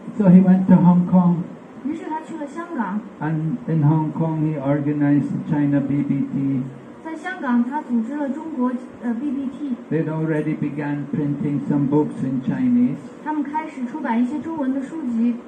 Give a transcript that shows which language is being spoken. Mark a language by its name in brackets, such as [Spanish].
[English] So he went to Hong Kong, [Chinese] 于是他去了香港， [English] and in Hong Kong he organized the China BVV. [Chinese] 在香港他组织了中国BBT， [English] They'd already began printing some books in Chinese. [Chinese] 他们开始出版一些中文的书籍。